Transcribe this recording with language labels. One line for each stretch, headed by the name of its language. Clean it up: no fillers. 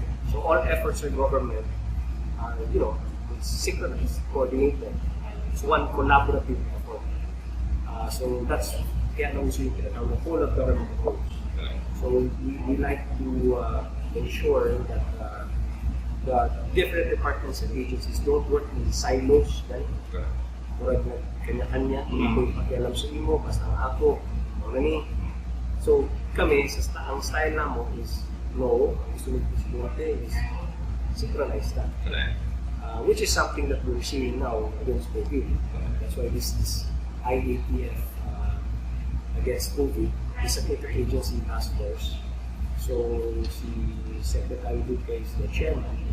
English: So all efforts of government are, it's synchronized, coordinated. It's one collaborative effort. So that's
Filipino: kaya nauso yung tinatawag na
English: whole of government approach. So we like to ensure that the different departments and agencies don't work in silos.
Cebuano: Murag na kanya-kanya, ako'y pakialam sa imo, basta ako, mga So kami, ang style namo is no, ang gusto ng presidente is
English: synchronize that. Which is something that we're seeing now against COVID. That's why this IATF against COVID is an interagency task force. So si Secretary Duque is the chairman.